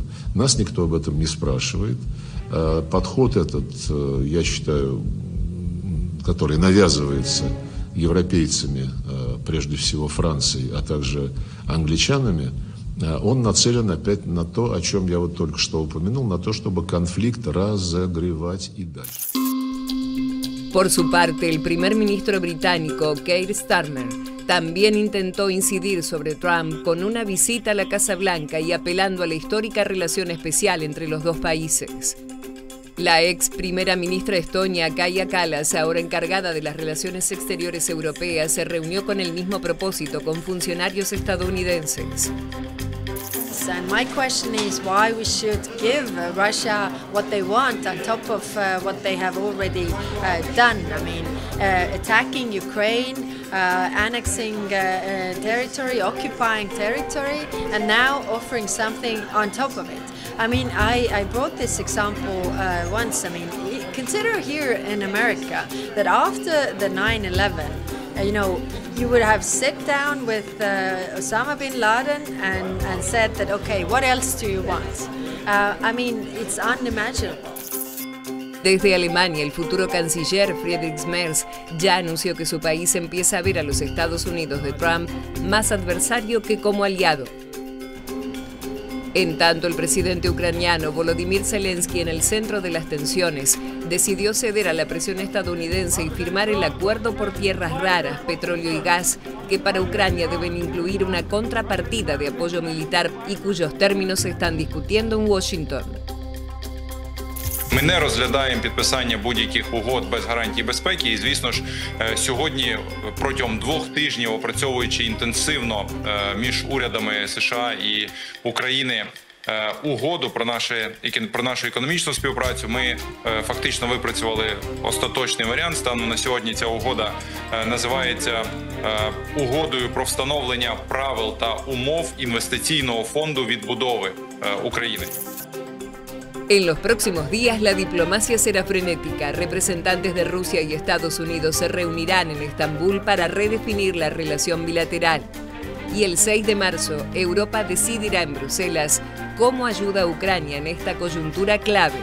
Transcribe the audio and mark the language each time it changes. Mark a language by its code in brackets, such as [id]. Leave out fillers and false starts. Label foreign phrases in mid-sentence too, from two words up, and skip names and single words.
[ru] Нас никто об этом не спрашивает. Подход этот, я считаю, который навязывается европейцами, прежде всего Францией, а также англичанами, он нацелен опять на то, о чем я вот только что упомянул, на то, чтобы конфликт разогревать и дальше. [es] Por su parte, el primer ministro británico, Keir Starmer, también intentó incidir sobre Trump con una visita a la Casa Blanca y apelando a la histórica relación especial entre los dos países. La ex primera ministra de Estonia, Kaja Kallas, ahora encargada de las relaciones exteriores europeas, se reunió con el mismo propósito con funcionarios estadounidenses. [en] And my question is why we should give Russia what they want on top of what they have already done. I mean, attacking Ukraine, annexing territory, occupying territory, and now offering something on top of it. I mean, I brought this example once. I mean, consider here in America that after the 9/11, you know, you would have sat down with Osama bin Laden and said that, okay, what else do you want? I mean, it's unimaginable. [es] Desde Alemania, el futuro canciller Friedrich Merz ya anunció que su país empieza a ver a los Estados Unidos de Trump más adversario que como aliado. En tanto, el presidente ucraniano Volodymyr Zelensky, en el centro de las tensiones, decidió ceder a la presión estadounidense y firmar el acuerdo por tierras raras, petróleo y gas, que para Ucrania deben incluir una contrapartida de apoyo militar y cuyos términos se están discutiendo en Washington. [uk] Ми не розглядаємо підписання будь-яких угод без гарантій безпеки. І, звісно ж, сьогодні протягом 2 тижнів, опрацьовуючи інтенсивно між урядами США і України угоду про нашу економічну співпрацю, ми фактично випрацювали остаточний варіант. Станом на сьогодні ця угода називається угодою про встановлення правил та умов інвестиційного фонду відбудови України. [es] En los próximos días, la diplomacia será frenética. Representantes de Rusia y Estados Unidos se reunirán en Estambul para redefinir la relación bilateral. Y el 6 de marzo, Europa decidirá en Bruselas cómo ayuda a Ucrania en esta coyuntura clave.